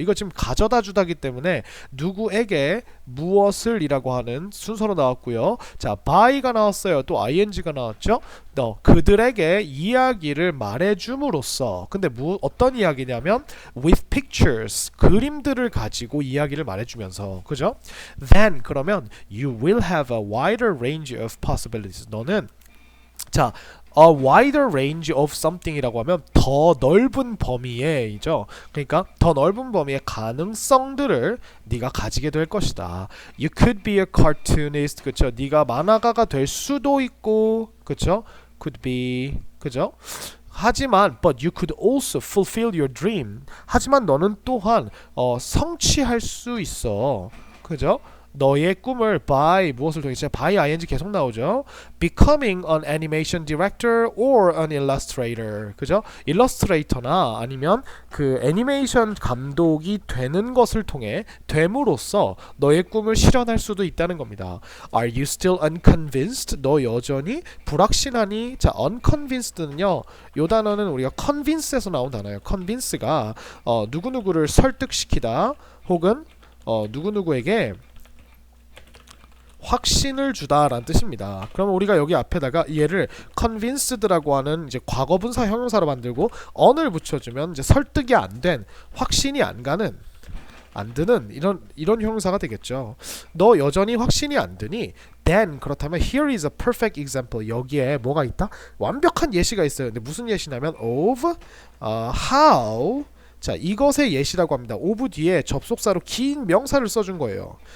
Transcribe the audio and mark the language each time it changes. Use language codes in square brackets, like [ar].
[ko] 이거 지금 가져다 주다기 때문에 누구에게 무엇을 이라고 하는 순서로 나왔고요. 자, by가 나왔어요. 또 ing가 나왔죠. 그들에게 이야기를 말해줌으로써 근데 어떤 이야기냐면 [en] with pictures, [ko] 그림들을 가지고 이야기를 말해주면서 그죠? [en] Then [ko] 그러면 [en] you will have a wider range of possibilities. [ko] 너는 자, [en] a wider range of something [ko] 이라고 하면 더 넓은 범위에이죠. 그러니까 더 넓은 범위의 가능성들을 네가 가지게 될 것이다. [en] You could be a cartoonist. [ko] 그쵸? 네가 만화가가 될 수도 있고, 그쵸? [en] Could be, [ko] 그죠? 하지만 [en] but you could also fulfill your dream. [ko] 하지만 너는 또한 성취할 수 있어. 그죠? 너의 꿈을 by 무엇을 통해 by ing 계속 나오죠. [en] becoming an animation director or an illustrator. [ko] 그죠? 일러스트레이터나 아니면 그 애니메이션 감독이 되는 것을 통해 됨으로써 너의 꿈을 실현할 수도 있다는 겁니다. [en] Are you still unconvinced? [ko] 너 여전히 불확신하니? 자, unconvinced는요. 요 단어는 우리가 convince에서 나온 단어예요. convince가 누구누구를 설득시키다 혹은 누구누구에게 확신을 주다라는 뜻입니다. 그러면 우리가 여기 앞에다가 얘를 convinced라고 하는 이제 과거분사 형용사로 만들고 on을 붙여주면 이제 설득이 안 된, 확신이 안 가는, 안 드는 이런 형용사가 되겠죠. 너 여전히 확신이 안 드니? [en] Then [ko] 그렇다면 [en] here is a perfect example. [ko] 여기에 뭐가 있다? 완벽한 예시가 있어요. 근데 무슨 예시냐면 [en] of how [ko] 자, 이것의 예시라고 합니다. of 뒤에 접속사로 긴 명사를 써준 거예요.